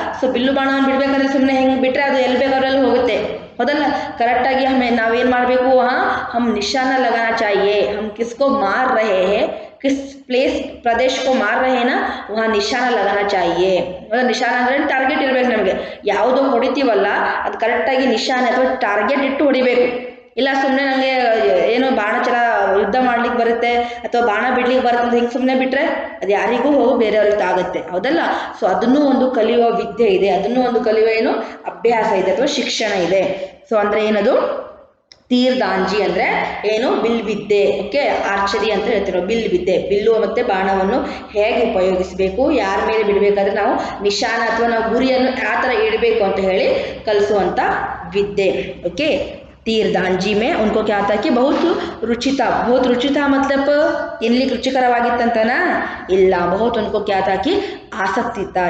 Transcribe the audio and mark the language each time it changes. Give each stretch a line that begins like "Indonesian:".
Kannada: So bill ಬಾಣವನ್ನು ಬಿಡಬೇಕಾದ್ರೆ ಸುಮ್ಮನೆ ಹೆಂಗೆ ಬಿಟ್ಟರೆ ಅದು ಎಲ್ಲಿ ಬೇಕಾದ್ರಲ್ಲಿ ಹೋಗುತ್ತೆ, ಹೌದಲ್ಲ. ಕರೆಕ್ಟಾಗಿ ನಾವೇನು ಮಾಡಬೇಕು?
Hindi: हम निशाना लगाना चाहिए. हम किसको मार रहे हैं, किस प्रदेश को मार रहे हैं ना, वहाँ निशाना लगाना चाहिए.
Kannada: ನಿಶಾನ ಅಂದರೆ ಟಾರ್ಗೆಟ್ ಇರಬೇಕು ನಮಗೆ. ಯಾವುದೋ ಹೊಡಿತೀವಲ್ಲ ಅದು ಕರೆಕ್ಟಾಗಿ ನಿಶಾನೆ ಅಥವಾ ಟಾರ್ಗೆಟ್ ಇಟ್ಟು ಹೊಡಿಬೇಕು. ಇಲ್ಲ ಸುಮ್ಮನೆ ನನಗೆ ಏನೋ ಬಾಣಚರ ಯುದ್ಧ ಮಾಡ್ಲಿಕ್ಕೆ ಬರುತ್ತೆ ಅಥವಾ ಬಾಣ ಬಿಡ್ಲಿಕ್ಕೆ ಬರುತ್ತೆ ಅಂತ ಹಿಂಗೆ ಸುಮ್ಮನೆ ಬಿಟ್ಟರೆ ಅದು ಯಾರಿಗೂ ಹೋಗೋ ಬೇರೆಯವ್ರಿಗೆ ಆಗುತ್ತೆ, ಹೌದಲ್ಲ. ಸೊ ಅದನ್ನೂ ಒಂದು ಕಲಿಯುವ ವಿದ್ಯೆ ಇದೆ, ಅದನ್ನೂ ಒಂದು ಕಲಿಯುವ ಏನು ಅಭ್ಯಾಸ ಇದೆ ಅಥವಾ ಶಿಕ್ಷಣ ಇದೆ. ಸೊ ಅಂದರೆ ಏನದು? ತೀರ್ದಾಂಜಿ ಅಂದರೆ ಏನು? ಬಿಲ್ ವಿದ್ಯೆ. ಓಕೆ, ಆರ್ಚರಿ ಅಂತ ಹೇಳ್ತೀವಿ, ಬಿಲ್ ವಿದ್ಯೆ. ಬಿಲ್ಲು ಮತ್ತು ಬಾಣವನ್ನು ಹೇಗೆ ಉಪಯೋಗಿಸಬೇಕು, ಯಾರ ಮೇಲೆ ಬಿಡಬೇಕಾದ್ರೆ ನಾವು ನಿಶಾನ ಅಥವಾ ನಾವು ಗುರಿಯನ್ನು ಯಾವ ಥರ ಇಡಬೇಕು ಅಂತ ಹೇಳಿ ಕಲಿಸುವಂಥ ವಿದ್ಯೆ.
Hindi: ಓಕೆ, तीरदांजी में उनको क्या था कि बहुत रुचि था. मतलब इनलिಕ್ಕೆ
Kannada: ರುಚಿಕರವಾಗಿತ್ತಂತನಾ? ಇಲ್ಲ,
Hindi: बहुत उनको क्या था कि आसक्ति था.